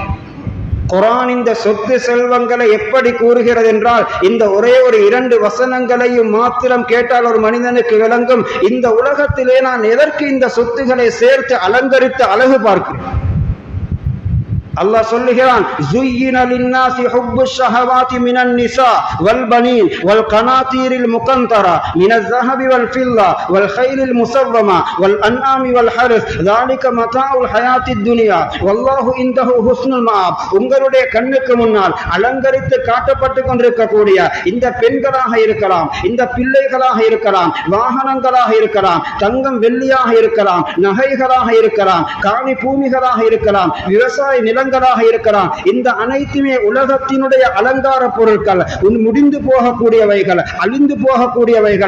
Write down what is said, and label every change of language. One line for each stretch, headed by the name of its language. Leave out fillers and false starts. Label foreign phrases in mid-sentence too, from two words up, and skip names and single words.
Tamil: குர்ஆன் இந்த சொத்து செல்வங்களை எப்படி கூறுகிறது என்றால், இந்த ஒரே ஒரு 2 வசனங்களையும் மாத்திரம் கேட்டால் ஒரு மனிதனுக்கு விளங்கும், இந்த உலகத்திலே நான் எதற்கு இந்த சொத்துக்களை சேர்த்து அலங்கரித்து அழகு பார்க்கிறேன். அல்லாஹ் சொல்லுகிறான்,
Arabic: زُيِّنَ لِلنَّاسِ حُبُّ الشَّهَوَاتِ مِنَ النِّسَاءِ وَالْبَنِينَ وَالْقَنَاطِيرِ الْمُقَنطَرَةِ مِنَ الذَّهَبِ وَالْفِضَّةِ وَالْخَيْلِ الْمُسَوَّمَةِ وَالْأَنْعَامِ وَالْحَرْثِ ذَلِكَ مَتَاعُ الْحَيَاةِ الدُّنْيَا وَاللَّهُ عِندَهُ حُسْنُ الْمَآبِ.
Tamil: உங்களுடைய கண்ணுக்கு முன்னால் அலங்கரித்து காட்டப்பட்டு கொண்டிருக்கக்கூடிய இந்த பெண்களாக இருக்கலாம், இந்த பிள்ளைகளாக இருக்கலாம், வாகனங்களாக இருக்கலாம், தங்கம் வெள்ளியாக இருக்கலாம், நகைகளாக இருக்கலாம், காணி பூமிகளாக இருக்கலாம், விவசாய நிலங்களாக இருக்கலாம், இந்த அனைத்துமே உலகத்தினுடைய அலங்கார பொருட்கள், முடிந்து போகக்கூடியவைகள், அழிந்து போகக்கூடியவைகள்.